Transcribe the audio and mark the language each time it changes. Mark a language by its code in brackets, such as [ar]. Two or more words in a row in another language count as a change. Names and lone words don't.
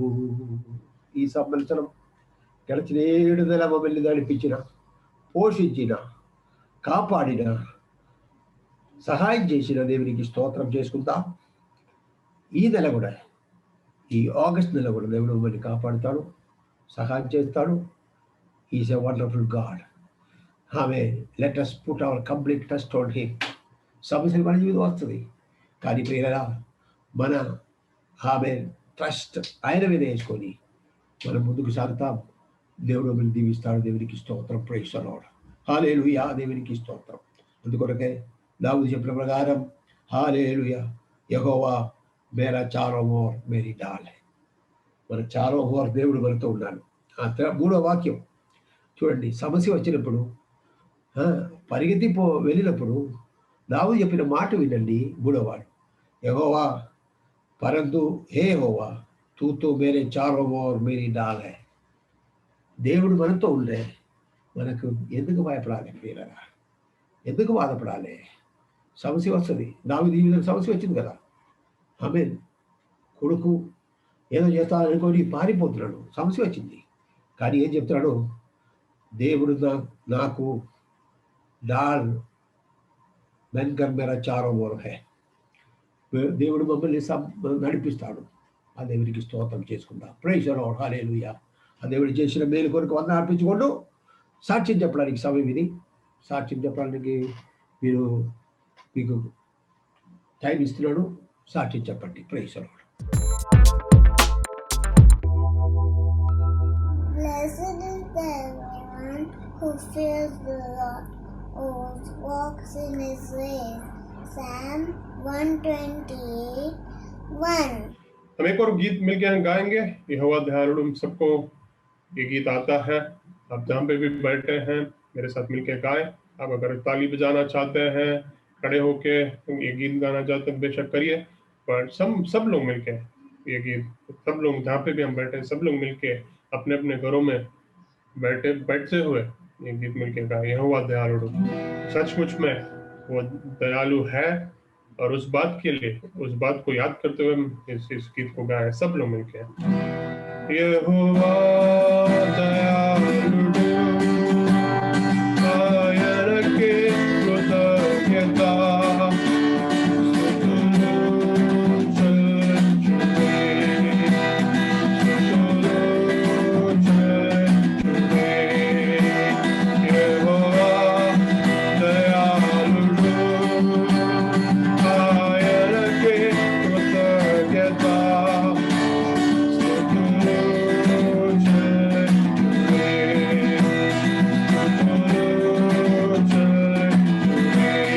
[te] ఈ సంవత్సరం గడిచిన 7 నెలల మమ్మల్ని నడిపించిన, పోషించిన, కాపాడిన, సహాయం చేసిన దేవునికి స్తోత్రం చేసుకుందాం. ఈ నెల కూడా, ఈ ఆగస్ట్ నెల కూడా దేవుడు మమ్మల్ని కాపాడుతాడు, సహాయం చేస్తాడు. [en] is a wonderful God. Amen let us put our complete trust on him. [te] సమస్యలు మన జీవితం వస్తుంది, కానీ ప్రియరా మన ఆమె ట్రస్ట్ ఆయన మీద వేసుకొని మనం ముందుకు సాగుతాం. దేవుడు మమ్మల్ని దీవిస్తాడు. దేవునికి స్తోత్రం. [en] praise the Lord. [te] హల్లెలూయా. దేవునికి స్తోత్రం. అందుకొరకే దావీదు చెప్పిన ప్రకారం, హల్లెలూయా, [hi] यहोवा मेरा चारों ओर मेरी ढाल है. [te] మన [hi] चारों ओर [te] దేవుడు మనతో ఉన్నాడు. 3వ వాక్యం చూడండి. సమస్య వచ్చినప్పుడు, పరిగెత్తి వెళ్ళినప్పుడు దావీదు చెప్పిన మాట వినండి. 3వ వాడు, [hi] यहोवा परन्तु हे यहोवा तू तो मेरे चारों ओर मेरी ढाल है. [te] దేవుడు మనతో ఉండే మనకు ఎందుకు భయపడాలి ప్రియరా, ఎందుకు బాధపడాలి? సమస్య వస్తుంది. దావీదు ఈ విధంగా సమస్య వచ్చింది కదా. ఆమె కొడుకు ఏదో చేస్తాననుకొని పారిపోతున్నాడు, సమస్య వచ్చింది. కానీ ఏం చెప్తున్నాడు, దేవుడు నాకు [hi] ढाल बनकर मेरा चारों ओर है. [te] దేవుడు మమ్మల్ని నడిపిస్తాడు. ఆ దేవునికి స్తోత్రం చేసుకుందాం. [en] praise the Lord. [te] హల్లెలూయా. ఆ దేవుడు చేసిన మేలు కొరకు వందనాలు అర్పించుకోండు. సాక్ష్యం చెప్పడానికి సమయం ఇది. సాక్ష్యం చెప్పడానికి మీకు టైం ఇస్తున్నాడు. సాక్ష్యం చెప్పండి. [en] praise the Lord. Blessed is the one who fears the Lord, who walks in his ways. Psalm 121. [hi] हम एक और गीत मिलकर गाएंगे। यहोवा दयालु। सबको ये गीत आता है। आप जहाँ पे भी बैठे हैं मेरे साथ मिलकर गाएं। आप अगर ताली बजाना चाहते हैं, खड़े होके ये गीत गाना चाहते हैं, बेशक करिए। पर सब लोग मिलके ये गीत, सब लोग जहाँ पे भी हम बैठे हैं, सब लोग मिलके अपने अपने घरों में बैठते हुए ये गीत मिलके गाएं। यहोवा दयालु। सचमुच में वो दयालु है, और उस बात के लिए, उस बात को याद करते हुए हम इस गीत को गाएं सब लोग मिलके। यहोवा दयालु, [te] ఆయనకే కృతజ్ఞత, స్తుతులు చెల్లించుడే, స్తుతులు చెల్లించుడే. యెహోవా దయాళుడు, ఆయనకే కృతజ్ఞత, స్తుతులు చెల్లించుడే, స్తుతులు చెల్లించుడే.